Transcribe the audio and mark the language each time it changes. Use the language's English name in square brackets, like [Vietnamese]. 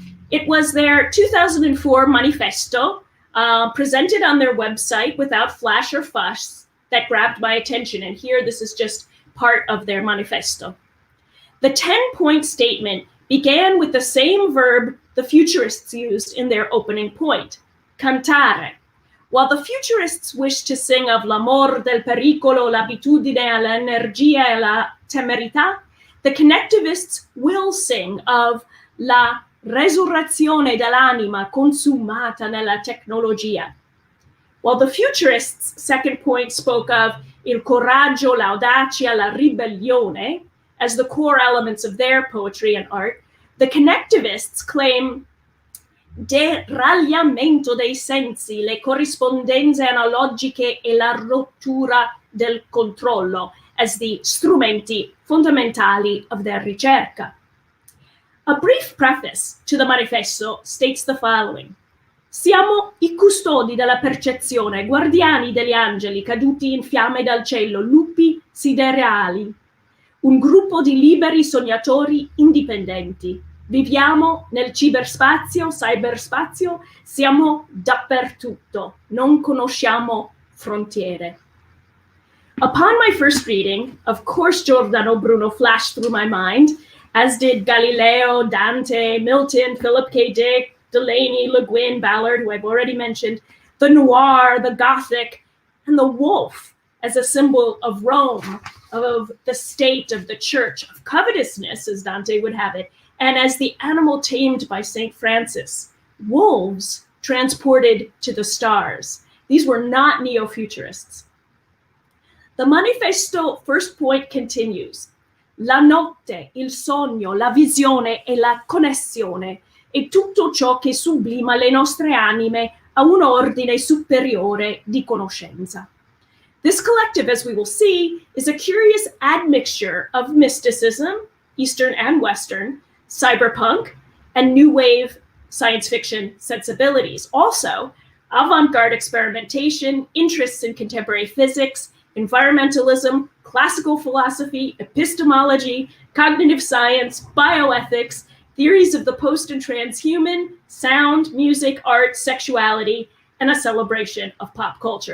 [English] It was their 2004 manifesto, presented on their website without flash or fuss, that grabbed my attention. And here, this is just part of their manifesto. The 10-point statement began with the same verb the futurists used in their opening point, cantare. While the futurists wish to sing of [Italian] l'amor, del pericolo, l'abitudine, l'energia, e la temerità, [English] the connectivists will sing of [Italian] la resurrezione dell'anima consumata nella tecnologia. [English] While the futurists' second point spoke of [Italian] il coraggio, l'audacia, la ribellione [English] as the core elements of their poetry and art, the connectivists claim [Italian] deragliamento dei sensi, le corrispondenze analogiche e la rottura del controllo [English] as the [Italian] strumenti fondamentali [English] of their ricerca. A brief preface to the manifesto states the following. [Italian] Siamo i custodi della percezione, guardiani degli angeli caduti in fiamme dal cielo, lupi siderali, un gruppo di liberi sognatori indipendenti. Viviamo nel cyberspazio, siamo dappertutto, non conosciamo frontiere. [English] Upon my first reading, of course Giordano Bruno flashed through my mind, as did Galileo, Dante, Milton, Philip K. Dick, Delany, Le Guin, Ballard, who I've already mentioned, the noir, the Gothic, and the wolf as a symbol of Rome, of the state, of the church, of covetousness, as Dante would have it, and as the animal tamed by St. Francis, wolves transported to the stars. These were not neo-futurists. The manifesto first point continues. [Italian] La notte, il sogno, la visione e la connessione e tutto ciò che sublima le nostre anime a un ordine superiore di conoscenza. [English] This collective, as we will see, is a curious admixture of mysticism, Eastern and Western, cyberpunk, and new wave science fiction sensibilities. Also, avant-garde experimentation, interests in contemporary physics, environmentalism, classical philosophy, epistemology, cognitive science, bioethics, theories of the post and transhuman, sound, music, art, sexuality, and a celebration of pop culture.